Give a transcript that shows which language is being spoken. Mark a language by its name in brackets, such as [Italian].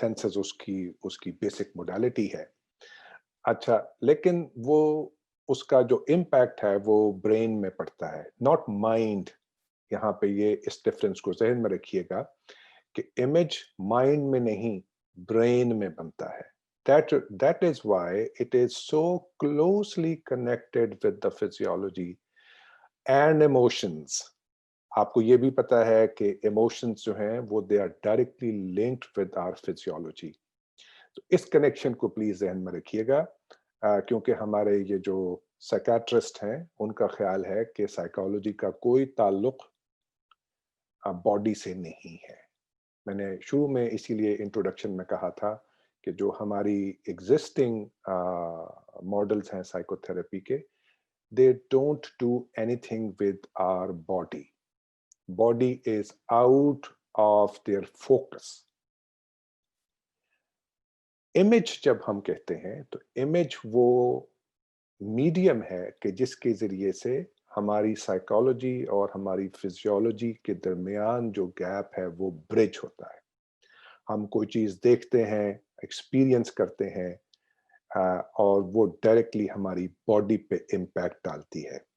[Urdu] Senses اس کی basic modality ہے. اچھا لیکن وہ اس کا جو امپیکٹ ہے وہ برین میں پڑتا ہے, ناٹ مائنڈ. یہاں پہ یہ اس ڈفرنس کو ذہن میں رکھیے گا کہ امیج مائنڈ میں نہیں برین میں بنتا ہے. [English] That is why it is so closely connected with the physiology and emotions. [Urdu] آپ کو یہ بھی پتا ہے کہ ایموشنز جو ہیں وہ [English] they are directly linked with our physiology. [Urdu] تو اس کنیکشن کو پلیز ذہن میں رکھیے گا, کیونکہ ہمارے یہ جو سائیکیٹرسٹ ہیں ان کا خیال ہے کہ سائیکالوجی کا کوئی تعلق باڈی سے نہیں ہے. میں نے شروع میں اسی لیے انٹروڈکشن میں کہا تھا کہ جو ہماری ایگزسٹنگ ماڈلز ہیں سائیکو تھراپی کے, [English] they don't do anything with our body. Body is out of their focus. [Urdu] Image جب ہم کہتے ہیں تو امیج وہ میڈیم ہے کہ جس کے ذریعے سے ہماری سائیکالوجی اور ہماری فزیولوجی کے درمیان جو گیپ ہے وہ برج ہوتا ہے. ہم کوئی چیز دیکھتے ہیں, ایکسپیرینس کرتے ہیں, اور وہ ڈائریکٹلی ہماری باڈی پہ امپیکٹ ڈالتی ہے.